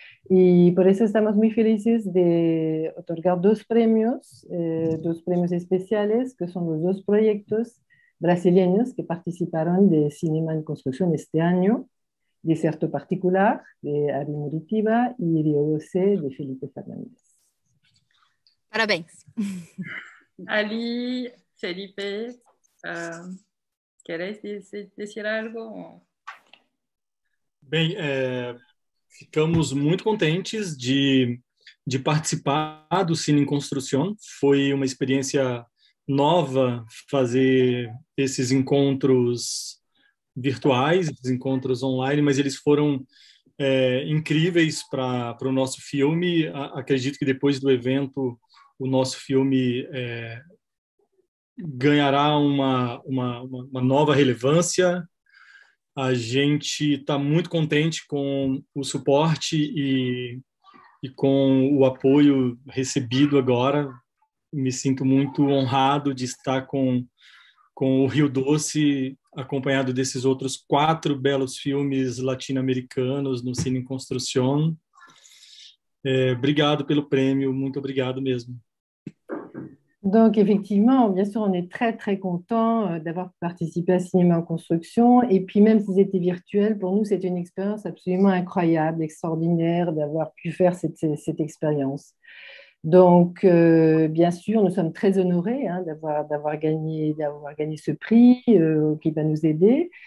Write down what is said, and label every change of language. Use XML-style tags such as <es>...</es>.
<es>Y por eso estamos muy felices de otorgar dos premios especiales, que son los dos proyectos brasileños que participaron de Cinema en Construcción este año, Desierto Particular, de Ari Muritiba, y Rio Doce, de Felipe Fernández.</es> <pt>Parabéns.</pt> <es>Ali, Felipe, ¿queréis decir algo?</es> <pt>Bem, ficamos muito contentes de participar do Cine em Construção. Foi uma experiência nova fazer esses encontros virtuais, esses encontros online, mas eles foram incríveis para o nosso filme. Acredito que depois do evento o nosso filme ganhará uma nova relevância. A gente está muito contente com o suporte e com o apoio recebido agora. Me sinto muito honrado de estar com o Rio Doce, acompanhado desses outros 4 belos filmes latino-americanos no Cine em Construção. Obrigado pelo prêmio, muito obrigado mesmo.</pt> <fr>Donc, effectivement, bien sûr, on est très, très content d'avoir participé à Cinéma en Construction. Et puis, même si c'était virtuel, pour nous, c'était une expérience absolument incroyable, extraordinaire d'avoir pu faire cette expérience. Donc, bien sûr, nous sommes très honorés d'avoir gagné ce prix qui va nous aider.</fr>